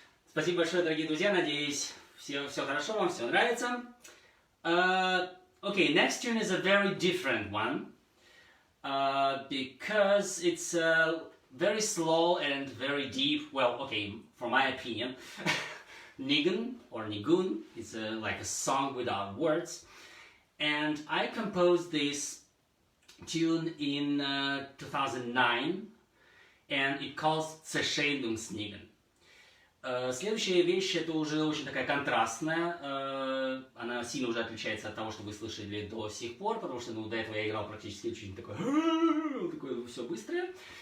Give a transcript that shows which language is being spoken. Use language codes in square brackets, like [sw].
[ru] Спасибо большое, дорогие друзья. Надеюсь, все хорошо, вам все нравится. [en] Okay, next tune is a very different one because it's very slow and very deep. Well, okay, for my opinion, nigun or nigun is like a song without words, and I composed this tune in 2009, and it calls Kovnatskiy. [ru] Следующая вещь, это уже очень такая контрастная, она сильно уже отличается от того, что вы слышали до сих пор, потому что до этого я играл практически очень такое все быстрое.